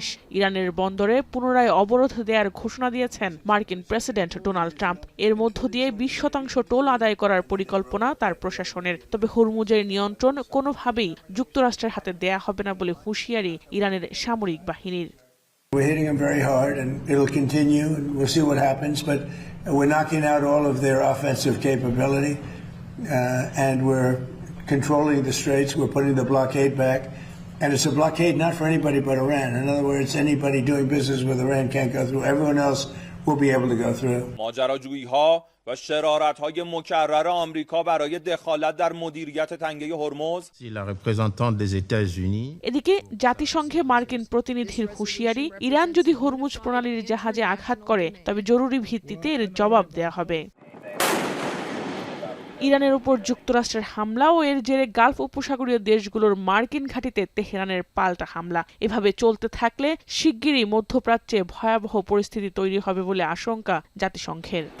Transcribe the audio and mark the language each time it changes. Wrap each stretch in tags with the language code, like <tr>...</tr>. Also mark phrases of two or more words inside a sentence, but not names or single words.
<bn>ইরানের বন্দরে পুনরায় অবরোধ দেওয়ার ঘোষণা দিয়েছেন মার্কিন প্রেসিডেন্ট ডোনাল্ড ট্রাম্প। এর মধ্য দিয়ে 20% টোল আদায় করার পরিকল্পনা তার প্রশাসনের। তবে হরমুজের নিয়ন্ত্রণ কোনোভাবেই যুক্তরাষ্ট্রের হাতে দেয়া হবে না বলে হুঁশিয়ারি ইরানের সামরিক বাহিনীর।</bn> <en>We're hitting them very hard and it'll continue and we'll see what happens, but we're knocking out all of their offensive capability and we're controlling the straits. We're putting the blockade back, and it's a blockade not for anybody but Iran. In other words, anybody doing business with Iran can't go through. Everyone else will be able to go through.</en> <fa>ماجراجویی‌ها و شرارت‌های مکرر آمریکا برای دخالت در مدیریت تنگه هرمز.</fa> <fr>La représentante des États-Unis.</fr> <bn>এদিকে জাতিসংঘে মার্কিন প্রতিনিধির হুঁশিয়ারি, ইরান যদি হরমুজ প্রণালীর জাহাজে আঘাত করে তবে জরুরি ভিত্তিতে এর জবাব দেয়া হবে। ইরানের উপর যুক্তরাষ্ট্রের হামলা ও এর জেরে গালফ উপসাগরীয় দেশগুলোর মার্কিন ঘাঁটিতে তেহরানের পাল্টা হামলা এভাবে চলতে থাকলে শিগগিরই মধ্যপ্রাচ্যে ভয়াবহ পরিস্থিতি তৈরি হবে বলে আশঙ্কা জাতিসংঘের।</bn>